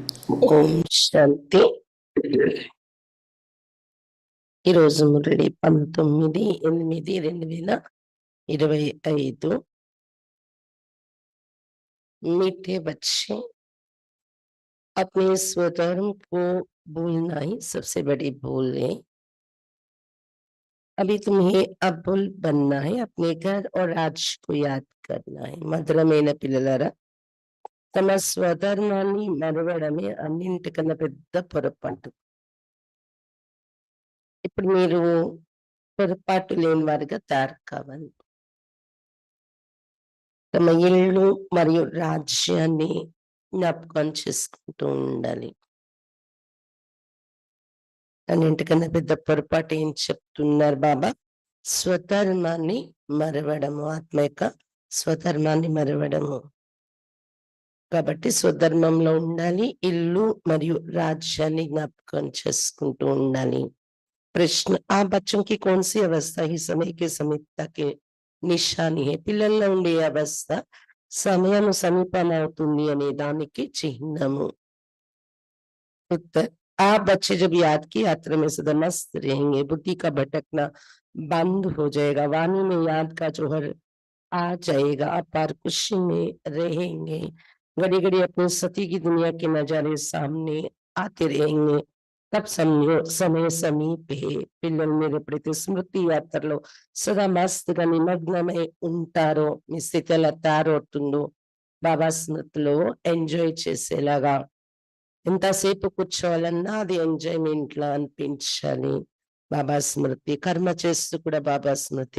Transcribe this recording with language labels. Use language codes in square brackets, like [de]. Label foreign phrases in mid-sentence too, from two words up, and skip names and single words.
[te] ఓం శాంతి. ఈరోజు మురళి 19/8/2025. [hi] मीठे बच्चे, अपने स्वधर्म को भूलना ही सबसे बड़ी भूल है। अभी तुम्हें अब्बुल बनना है, अपने घर और राज्य को याद करना है. [te] మధురమైన పిల్లలారా, తమ స్వధర్మాన్ని మరవడమే అన్నింటికన్నా పెద్ద పొరపాటు. ఇప్పుడు మీరు పొరపాటు లేని వారిగా తయారు కావాలి. తమ ఇల్లు మరియు రాజ్యాన్ని జ్ఞాపకం చేసుకుంటూ ఉండాలి. అన్నింటికన్నా పెద్ద పొరపాటు ఏం చెప్తున్నారు బాబా? స్వధర్మాన్ని మరవడము, ఆత్మ యొక్క స్వధర్మాన్ని మరవడము. కాబట్టి స్వధర్మంలో ఉండాలి, ఇల్లు మరియు రాజ్యాన్ని జ్ఞాపకం చేసుకుంటూ ఉండాలి. [hi] ప్రశ్న, ఆ बच्चों की कौन सी अवस्था ही समय के समीपता के निशानी है? [te] పిల్లల్లో ఉండే అవస్థ సమయం సమీపమవుతుంది అనే దానికి చిహ్నము. [hi] उत्तर, आप बच्चे जब याद की यात्रा में सदा मस्त रहेंगे, बुद्धि का भटकना बंद हो जाएगा, वाणी में याद का जोहर आ जाएगा, अपार खुशी में रहेंगे, घड़ी घड़ी अपनी सती की दुनिया के नजारे सामने आते रहेंगे. तब समझो समय समीप है. [te] పిల్లలు మీరు ఎప్పుడైతే స్మృతి యాత్రలో సదా మస్తుగా నిమగ్నమై ఉంటారో, మీ స్థితి ఎలా తయారవుతుందో, బాబా స్మృతిలో ఎంజాయ్ చేసేలాగా ఎంతసేపు కూర్చోవాలన్నా అది ఎంజాయ్మెంట్ లా అనిపించాలి. బాబా స్మృతి, కర్మ చేస్తూ కూడా బాబా స్మృతి.